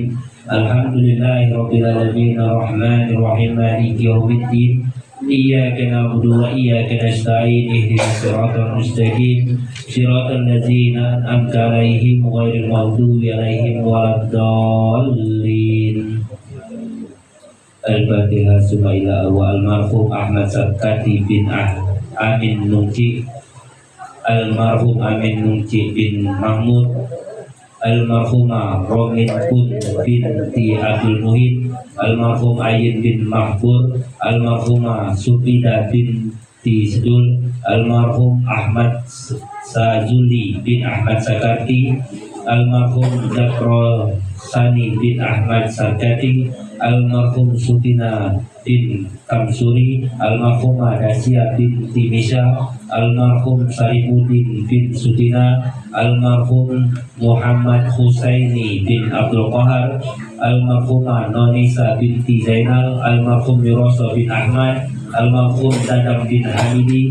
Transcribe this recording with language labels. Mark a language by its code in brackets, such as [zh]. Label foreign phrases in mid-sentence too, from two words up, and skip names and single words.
[ar] الحمد لله رب العالمين الرحمن الرحيم مالك يوم الدين إياك نعبد وإياك نستعين اهدنا الصراط المستقيم صراط الذين أنعمت عليهم غير المغضوب عليهم ولا الضالين. Al-Fatihah. ثم إلى أرواح almarhum Ahmad Sakati bin Amin Nungci, almarhum Amin Nungci bin Mahmud, almarhumah Romin Kun binti Abdul Muhid, almarhum Ayin bin Mahbur, almarhumah Supida binti Sedul, almarhum Ahmad Sazuli bin Ahmad Sakati, almarhum Zakro Sani bin Ahmad Sakati, almarhum Sutina bin Kamsuri, almarhumah Dasia binti Misha, almarhum Saripudin bin Sutina, almarhum Muhammad Husaini bin Abdul Qahar, almarhumah Nonisa binti Zainal, almarhum Yuroso bin Ahmad, almarhum Dadam bin Hamidi.